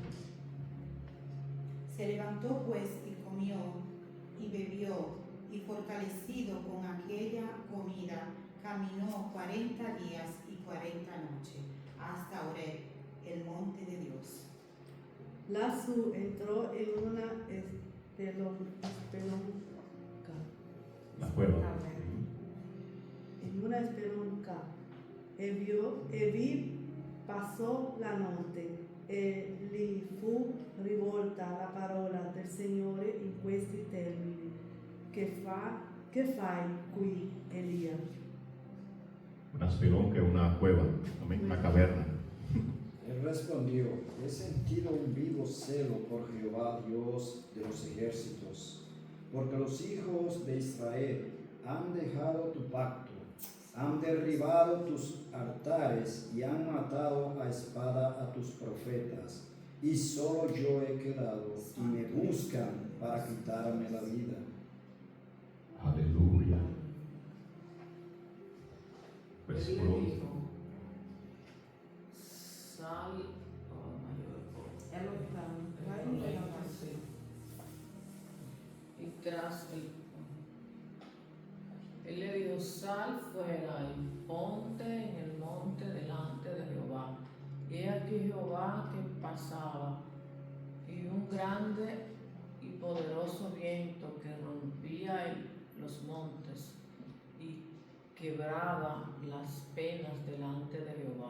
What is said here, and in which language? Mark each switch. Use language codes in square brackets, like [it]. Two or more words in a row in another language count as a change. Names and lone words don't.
[es] Se levantó pues y comió y bebió, y fortalecido con aquella comida, caminó 40 días y 40 noches hasta Oreb, el monte de Dios. Lasú entró en una espelonca. La cueva. En una espelonca. [it] E vi passò la notte, e gli fu rivolta la parola del Signore in questi termini: che fai qui, Elia? [es] Una spelonca es una cueva, amén, una caverna. Él respondió: he sentido un vivo celo por Jehová Dios de los ejércitos, porque los hijos de Israel han dejado tu pacto, han derribado tus altares y han matado a espada a tus profetas, y solo yo he quedado, y me buscan para quitarme la vida. Aleluya. Él le Versículo dijo: sal, [it] È lontano. Vai in [es] sí. Y tras él le dijo: sal fuera y ponte en el monte delante de Jehová. Y he aquí Jehová que pasaba, y un grande y poderoso viento que rompía los montes y quebraba las penas delante de Jehová.